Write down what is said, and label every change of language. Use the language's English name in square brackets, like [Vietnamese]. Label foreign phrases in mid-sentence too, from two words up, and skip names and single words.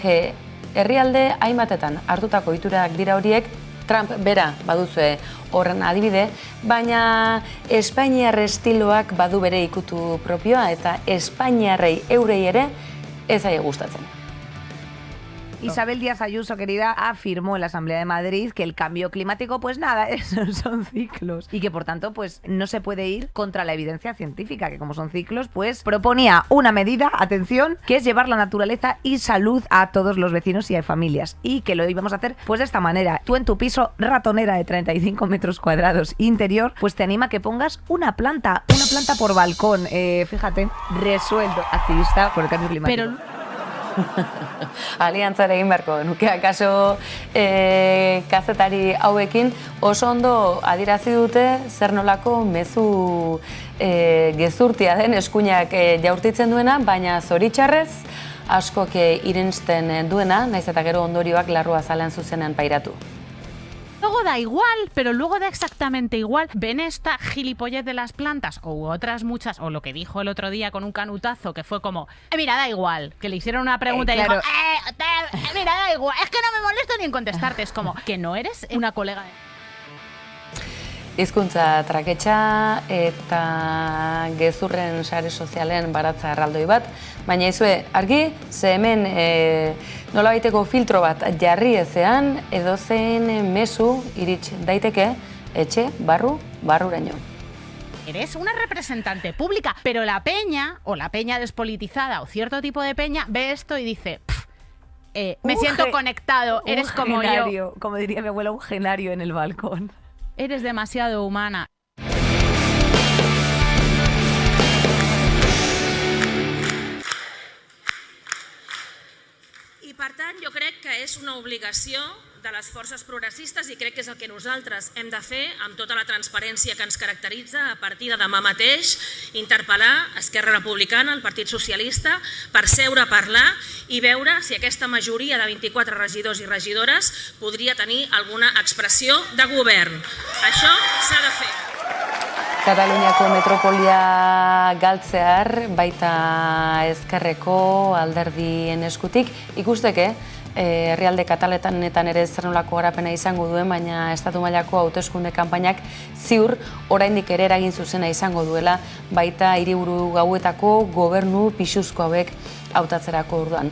[Basque] Herrialde hainbatetan hartutako ohiturak dira horiek, Trump bera baduzue horren adibide, baina Espainiar estiloak badu bere ikutu propioa eta Espainiarrei eurei ere ez zaie gustatzen. [Spanish] Isabel Díaz Ayuso, querida, afirmó en la Asamblea de Madrid que el cambio climático, pues nada, esos son ciclos y que por tanto pues no se puede ir contra la evidencia científica, que como son ciclos, pues proponía una medida, atención, que es llevar la naturaleza y salud a todos los vecinos y a familias y que lo íbamos a hacer pues de esta manera. Tú en tu piso ratonera de 35 metros cuadrados interior, pues te anima a que pongas una planta por balcón. Fíjate, resuelto, activista por el cambio climático. [Basque] Pero aliantzara egin beharko nuke, akaso kazetari hauekin oso ondo adierazi dute zer nolako mezu gezurtia den eskuinak jaurtitzen duena, baina zoritxarrez askok irensten duena, naiz eta gero ondorioak larrua zalean zuzenean pairatu. [Spanish] Luego da igual, pero luego da exactamente igual. Ven esta gilipollez de las plantas o otras muchas, o lo que dijo el otro día con un canutazo que fue como, mira, da igual, que le hicieron una pregunta y dijo, mira, da igual, es que no me molesto ni en contestarte. Es como, que no eres una colega de... [Basque] Hizkuntza traketxa eta gezurren sare sozialen baratza erraldoi bat, baina izue argi, ze hemen nolabaiteko filtro bat jarri ezean edozein mezu irits daiteke etxe barruraino. [Spanish] Eres una representante pública, pero la peña, o la peña despolitizada, o cierto tipo de peña, ve esto y dice, me siento conectado, eres como yo. Como diría mi abuela, un genario en el balcón. Eres demasiado humana. [Catalan] I per tant jo crec que és una obligació de les forces progressistes i crec que és el que nosaltres hem de fer amb tota la transparència que ens caracteritza a partir de demà mateix, interpel·lar Esquerra Republicana, el Partit Socialista, per seure a parlar i veure si aquesta majoria de 24 regidors i regidores podria tenir alguna expressió de govern. Això s'ha de fer. [Basque] Kataluniako metropolia galtzear baita ezkerreko alderdien eskutik ikusteke herrialde katalanetan ere zer nolako garapena izango duen, baina estatu mailako hauteskunde kanpainak ziur oraindik ere eragin zuzena izango duela baita hiriburu gauetako gobernu pisuzko hauek hautatzerako orduan.